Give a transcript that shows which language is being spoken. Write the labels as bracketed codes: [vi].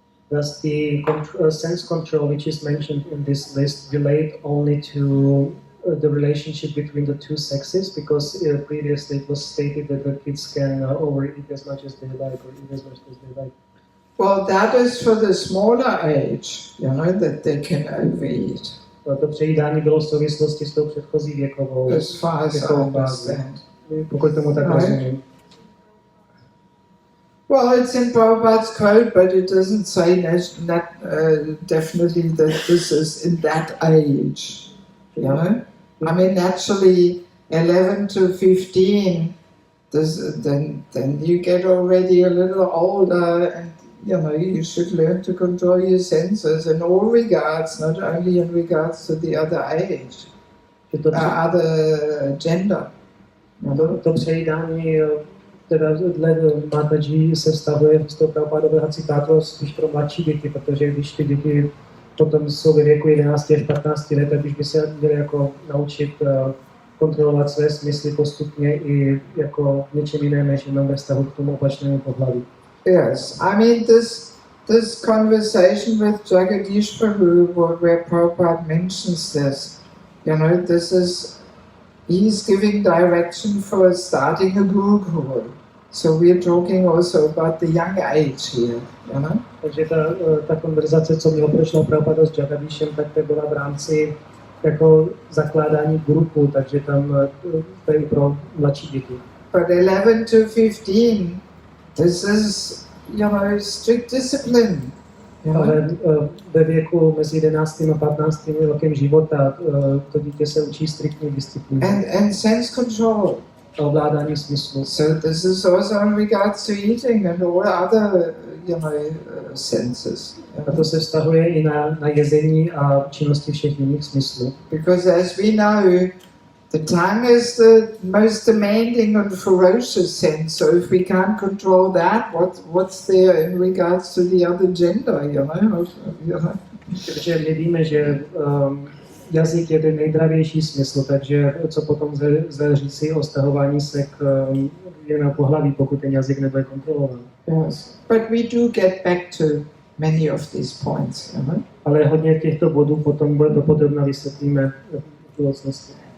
[en] Does the sense control which is mentioned in this list relate only to the relationship between the two sexes? Because previously it was stated that the kids can overeat as much as they like or eat as much as they like. Well, that is for the smaller age, you know, that they can overeat. [cs] To přejídání bylo v souvislosti s tou předchozí věkovou. [en] As far as I understand. [cs] Pokud tomu tak rozumím. [en] Well, it's in Prabhupada's quote, but it doesn't say definitely that this is in that age. You know? I mean, naturally, 11 to 15, then you get already a little older, and you know you should learn to control your senses in all regards, not only in regards to the other age, other gender. [cs] To přejídání teda dle Mataji se vztahuje z toho Prabhupádového citátu spíš pro mladší děti, protože když ty děti potom jsou ve věku 11 až 15 let, tak už by se měli jako naučit kontrolovat své smysly postupně i jako něčem jiném, než jenom ve vztahu k tomu opačnému pohlaví. [en] Yes, I mean this conversation with Jagadish Prabhu, where Prabhupada mentions this, you know, he's giving direction for starting a Gurukul. So we're talking also about the young age here, you know? [cs] Takže ta konverzace, co mělo prošlo Prabhupada s Jagadishem, tak to byla v rámci jako zakládání Gurukul, takže tam to je pro mladší děti. [en] But 11 to 15, this is, you know, strict discipline. [cs] Ale ve věku mezi 11. a 15. rokem života to dítě se učí striktní disciplíně. [en] And sense control. [cs] A ovládání smyslu. [en] So this is also in regards to eating and all other, you know, senses. [cs] A to se vztahuje i na jezení a činnosti všech jiných smyslů. [en] Because as we know, the tongue is the most demanding and ferocious sense. So if we can't control that, what's there in regards to the other gender, you know? [cs] Takže my víme, že jazyk je ten nejdravější smysl, takže co potom lze říci o stahování se k jiného pohlaví, pokud ten jazyk nebude kontrolován. [en] Yes. But we do get back to many of these points. [cs] Ale hodně těchto bodů potom bude dopodrobna vysvětlíme v budoucnosti.